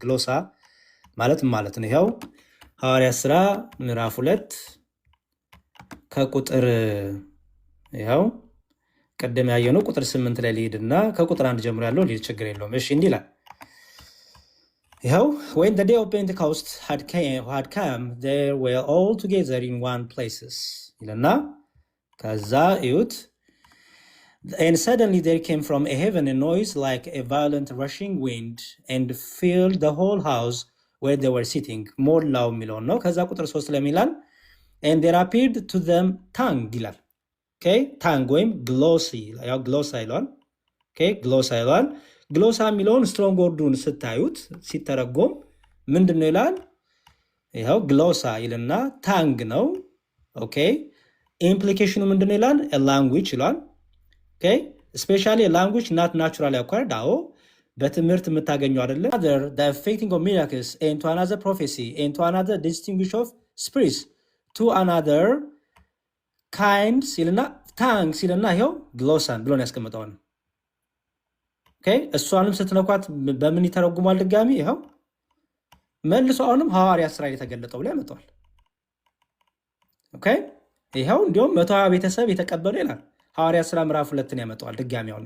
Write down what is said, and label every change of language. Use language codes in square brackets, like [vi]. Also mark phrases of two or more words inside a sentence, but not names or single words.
[am] ግሎሳ ማለት ምን ማለት ነው? ይኸው ሐዋርያት ሥራ ምዕራፍ 2 ከቁጥር ይኸው ቀደም ያየነው ቁጥር 8 ላይ ሊሄድና ከቁጥር 1 ጀምሮ ያለው ሊል ችግር የለውም። እሺ እንዲህ ይላል። [en] ይኸው when the day of Pentecost had come they were all together in one places [am] ይልና ከዛ እዩት [en] and suddenly there came from a heaven a noise like a violent rushing wind and filled the whole house where they were sitting [am] ሞላው የሚለውን ነው። ከዛ ቁጥር 3 ላይ ይላል [en] and there appeared to them tongue ይላል። tongue ወይም glossy ያው glossa ይላል። glossa ይላል። glossa [am] የሚለውን [en] strong word [am] ስታዩት ሲተረጎም ምንድነው ይላል? ይሄው glossa ይልና tongue ነው። ኢምፕሊኬሽኑ ምንድነው ይላል? [en] a language ይላል። especially a language not naturally acquired [am] አዎ በትምህርት የምታገኘው አይደለም። [en] other the effecting of miracles and to another prophecy and to another distinguish of spirits to another kind [am] ሲልና tongue ሲልና ይሄው ግሎሳን ብሎ ነው ያስቀምጠው ነው። እሷንም ስትነኳት በምን ይተረጉማል? ድጋሚ ይሄው መልሶ አሁንም ሐዋርያት ሥራ የተገለጠው ላይ ያመጣዋል። ይሄው እንዲሁም 120 ቤተሰብ የተቀበሉ ይላል። ሐዋርያት ሥራ ምዕራፍ 2ን ያመጣዋል ድጋሚ አሁንም።